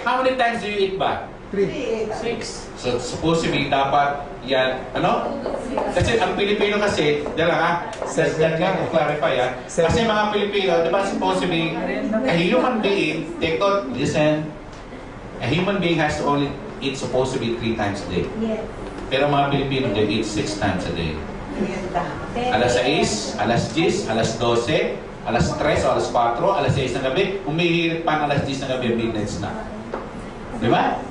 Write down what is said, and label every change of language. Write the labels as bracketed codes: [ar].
[en] How many times do you eat ba? 3. 6. [tl] So, supposedly, dapat yan, ano? Kasi ang Pilipino kasi, dala ha? [en] That can clarify ha? [tl] Kasi mga Pilipino, di ba [en] supposedly, a human being, take note, listen, a human being has to only eat supposed to be 3 times a day. [tl] Pero mga Pilipino, [en] they eat 6 times a day. [tl] Alas 6, alas 10, alas 12, alas 3 o alas 4, alas 6 ng gabi, umihirit pa ng alas 10 ng gabi, [en] midnight snack. [tl] Di ba?